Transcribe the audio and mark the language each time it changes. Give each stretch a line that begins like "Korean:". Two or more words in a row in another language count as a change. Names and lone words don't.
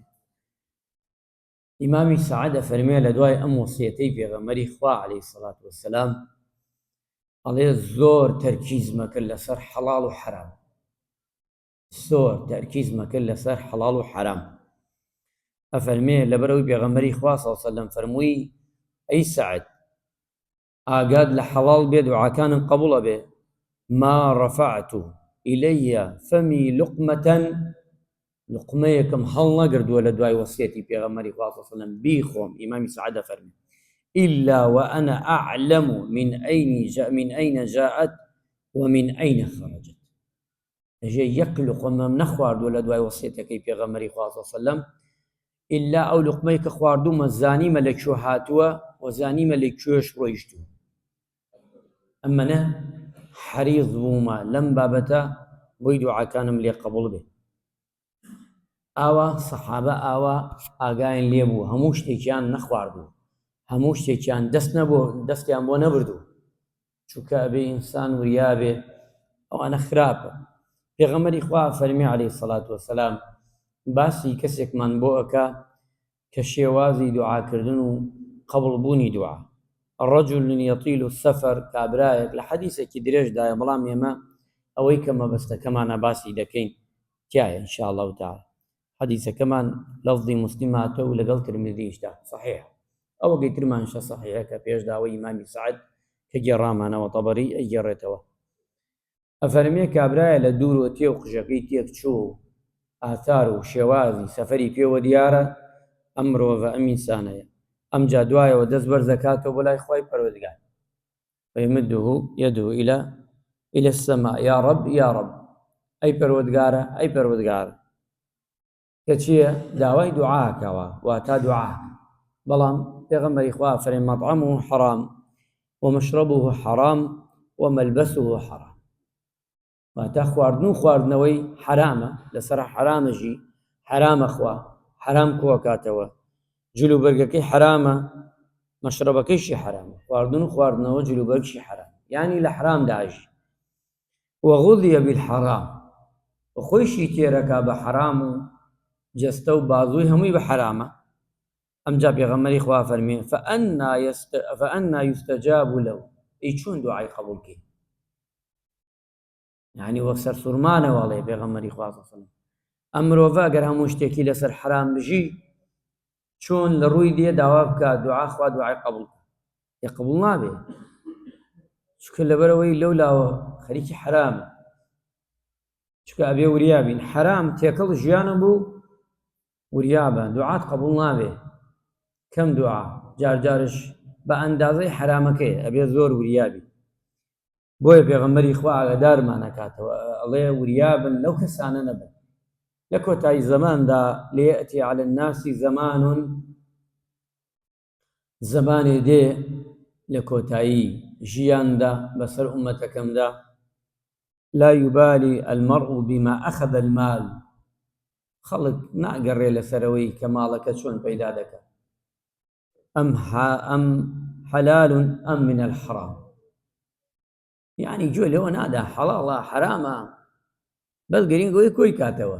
Central Kurdish: ئیمامی سەعەد ئەفەرمێ لە دوای ئەم وەسیەتەی پێغەمبەری خوا
Arabic: عەلەیهی سەڵات وەسەلام،
Central Kurdish: ئەڵێ زۆر تەرکیز مەکرد لەسەر حەڵاڵ و حەرام، زۆر تەرکیز مەکرد لەسەر حەڵاڵ و حەرام. ئەفەرمێ لەبەرەوەی پێغەمبەری خوا
Arabic: صلی الله عەلەیهی وسەلەم
Central Kurdish: فەرمووی ئەی سەعەد، ئاگاد لە حەڵاڵ بێ دوعاکانم قبوڵە بێ.
Arabic: ما رفعت إلي فمي لقمة،
Central Kurdish: لقمەیەکم هەڵ نەگردووە لە دوای وەسیەتی پێغەمبەری خوا
Arabic: صلی الله عەلەیهی وسەلەم
Central Kurdish: بیخۆم، ئیمامی سەعەد ئەفەرمێ
Arabic: إلا وأنا أعلم من أين جاءت ومن أين خرجت.
Central Kurdish: ئەژێ یەک لقمەم نەخواردووە لە دوای وەسیەتەکەی پێغەمبەری خوا
Arabic: صلی الله عەلەیهی وسەلەم،
Central Kurdish: ئیلا ئەو لقمەی کە خواردوومە زانیمە لە کوێ هاتووە و زانیمە لە کوێش ڕۆیشتووە. ئەمەنە حەریص بوومە لەم بابەتە بۆی دوعاکانم لێ قبوڵ بێ. ئاوا سەحابە ئاوا ئاگایان لێ بوو، هەموو شتێکیان نەخواردوو، هەموو شتێکیان دەستیان بۆ نەبردوو، چونکە ئەبێ ئینسان وریابێ ئەوانە خراپە. پێغەمبەری خوا فەرمێ
Arabic: عەلەیهی سەڵات وەسەلام،
Central Kurdish: باسی کەسێکمان بۆ ئەکا کە شێوازی دوعاکردن و قبوڵبوونی دوعا.
Arabic: الرجل يطيل السفر،
Central Kurdish: کابرایەک لە حەدیثێکی درێژدایە، بەڵام ئێمە ئەوەی کە مەبەستەکەمانە باسی دەکەین تایە
Arabic: إن شاء الله تعالى.
Central Kurdish: حەدیثەکەمان لەفظی موسلم هاتەوە و لەگەڵ ترمذیشدا صحیح، ئەوە گەیترمانشە صحیحە کە پێشداوای ئیمامی سعد کە گێڕامانەوە تەبەری ئەیگێڕێتەوە. ئەفەرمێ کابرایە لە دوورۆ تێ و قژەکەی تێک چوو ئاثار و شێوازی سەفەری پێوە دیارە ئەم مرۆڤە ئەم ئینسانەیە، ئەمجا دوایەوە دەست بەرز دەکاتەوە بۆ لای خوای پەروەردگار
Arabic: فيمده يده إلى السماء يا رب يا رب أي
Central Kurdish: پەروەردگارە أي پەروەردگارە کە چییە داوای دوعاکەوە واتا دوعاک. بەڵام پێغەمبەری خوا فەرمێ
Arabic: مەطعەمه حرام ومشربه حرام وملبسه حرام،
Central Kurdish: واتا خواردن و خواردنەوەی حرامە، لەسەر حرامەژی حرامە خوا حرام کۆکاتەوە، جلوبەرگەکەی حرامە، مەشربەکەیشی حرامە، خواردن و خواردنەوە جلوبەرگشی حرام، یعنی لە حرام داژی.
Arabic: وغذي بالحرام
Central Kurdish: وخۆیشی تێرەکا بە حرام و جەستە و بازووی هەمووی بە حرامە. ئەمجا پێغەمبەری خوا فەرمێ
Arabic: فأنا يستجاب له،
Central Kurdish: ئەی چۆن دوعای قبوڵکەی؟ یعنی وەک سەرسوورمانە وەڵێ پێغەمبەری خوا
Arabic: صلی الله علیه و سلم
Central Kurdish: ئەم مرۆڤە ئەگەر هەموو شتێکی لەسەر حرام بژی چۆن لە ڕووی دێ داوا بکات دوعا خوا دوعای قبوڵ کە قبوڵ نابێ، چونکە لەبەرەوەی لەولاوە خەریکی حرامە، چونکە ئەبێ وریابین حرام تێکەڵ ژیانە بوو وریابە دوعات قبوڵ نابێ. کەم دوعا جارجارش بە ئەندازەی حرامەکەی ئەبێ زۆر وریابی. بۆیە پێغەمبەری خوا ئاگادارمان ئەکاتەوە ئەڵێ وریابن لەو کەسانە نەبن لە کۆتایی زەماندا
Arabic: ليأتي على الناس
Central Kurdish: زمانێ دێ لە کۆتایی ژیاندا بەسەر ئومەتەکەمدا
Arabic: لا يبالي المرء بما أخذ المال،
Central Kurdish: خەڵک ناگەڕێ لەسەرەوەی کە ماڵەکە چۆن پەیدا دەکات، ئەم حلال ئەم
Arabic: من الحرام،
Central Kurdish: یعنی گوێ لەوە نادا حەڵاڵە حرامە بەس گرنگەوەی کۆی کاتەوە.